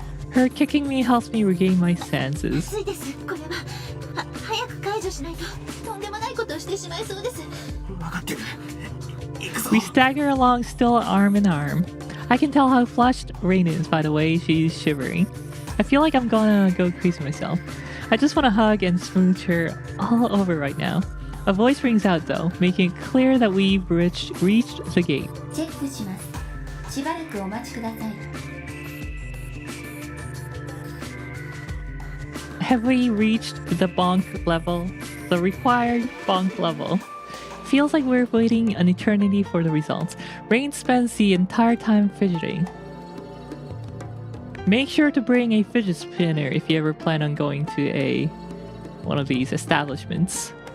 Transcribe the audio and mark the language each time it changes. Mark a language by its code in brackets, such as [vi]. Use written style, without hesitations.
[en] Her kicking me helps me regain my senses. [ja] 熱いです。これは早く解除しないととんでもないことをしてしまいそうです。分かってる。行くぞ。 [en] We stagger along, still arm in arm. I can tell how flushed Rain is by the way she's shivering. I feel like I'm gonna go crazy myself. I just want to hug and smooch her all over right now. A voice rings out though, making it clear that we've reached the gate. [ja] チェックします。しばらくお待ちください。 [en] Have we reached the bonk level? The required bonk level. Feels like we're waiting an eternity for the results. Rain spends the entire time fidgeting. Make sure to bring a fidget spinner if you ever plan on going to one of these establishments.